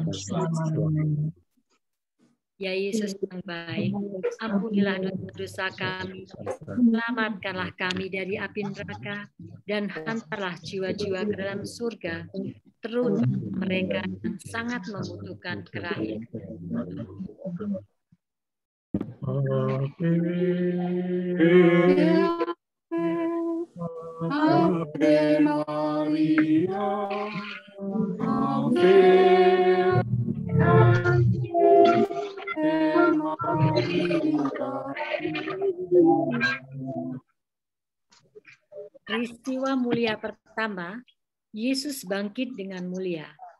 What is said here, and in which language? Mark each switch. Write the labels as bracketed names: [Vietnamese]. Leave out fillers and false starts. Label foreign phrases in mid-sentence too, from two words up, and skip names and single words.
[Indonesian] selama-lamanya. Ya Yesus yang baik, ampunilah dosa kami, selamatkanlah kami dari api neraka, dan hantarlah jiwa-jiwa ke dalam surga, terutama mereka yang sangat membutuhkan kerahiman. Ave Maria, Peristiwa mulia pertama, Yesus bangkit dengan mulia.